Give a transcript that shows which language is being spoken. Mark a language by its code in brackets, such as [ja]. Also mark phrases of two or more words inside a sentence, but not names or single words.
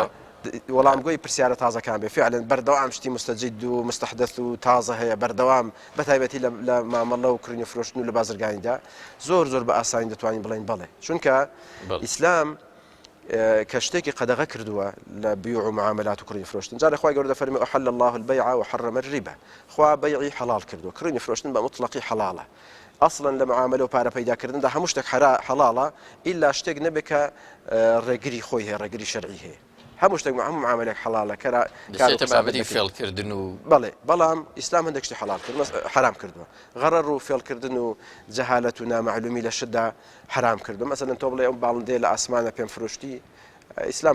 [ckb] وەڵامگۆی پرسیارە تازەکان بێ فعلا بەردەوام شتی مستەجید و مستەحدەث و تازە هەیە بەردەوام بەتایبەتی لە مامەڵە و کڕینی فرۆشتن و لە بازرگانیدا زۆر بە ئاسانی دەتوانین بڵین بڵێ چونکە ئیسلام کە شتێکی قەدەغە کردووە لە بیع و معاملات و کڕینی فرۆشتن جا لەخوای گەورە دەفەرمێ [ar] أحل الله البيع وحرم الربا [ckb] خوا بەیعی حەڵال کردووە کڕینی فرۆشتن بە مطلقی حەڵاڵە ئەسڵەن لە معاملە و پارە پەیداکردندا هەموو شتێک حەڵاڵە ئیلا شتێک نەبێت کە ڕێگری خۆی هەیە ڕێگری شەرعی هەیە هەموو شتێک هەموو معاملێک حەڵالە بابەتی فێڵکردن و بەڵام ئیسلام هەندێک شتی حەڵال کرد حرام کردووە غەرەر و فێڵکردن و جەهالەت و نامەعلومی لە شتدا حرام کردووە مەسەلەن تۆ بڵێ ئەو باڵندەیە لە ئاسمانە پێم فرۆشتی ئیسلام